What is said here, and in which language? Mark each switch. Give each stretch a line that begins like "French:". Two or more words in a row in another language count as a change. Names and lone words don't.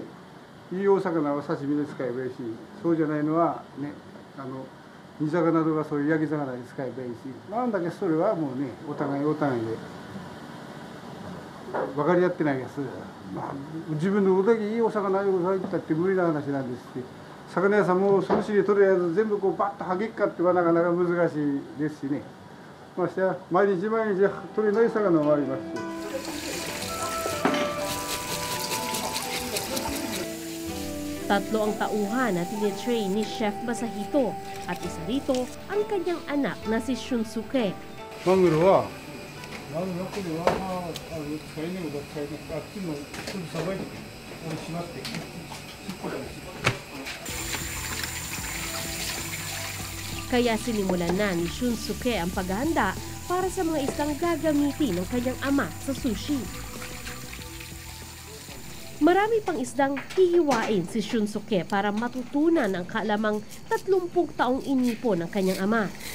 Japanese: いいお魚は刺身で使えばいいし、そうじゃないのはね、煮魚とかそういう焼き魚に使えばいいし、なんだけそれはもうね、お互いで分かり合ってないです。まあ、自分のどれだけいいお魚を入ったって無理な話なんですし、魚屋さんもその市でとりあえず全部こうバッとはげっかってはなかなか難しいですしね。ましてや毎日取れない魚もありますし。
Filipino: Tatlo ang tauhan na tinitrain ni Chef Masahito at isa rito ang kanyang anak na si Shunsuke.
Japanese: マグロはこれは使いねえこと使いねえあっちのちょっとさばいてしまって
Filipino: Kaya sinimulan na ni Shunsuke ang paghahanda para sa mga isdang gagamitin ng kanyang ama sa sushi. Marami pang isdang hihiwain si Shunsuke para matutunan ang kaalamang 30 taong inipon ng kanyang ama.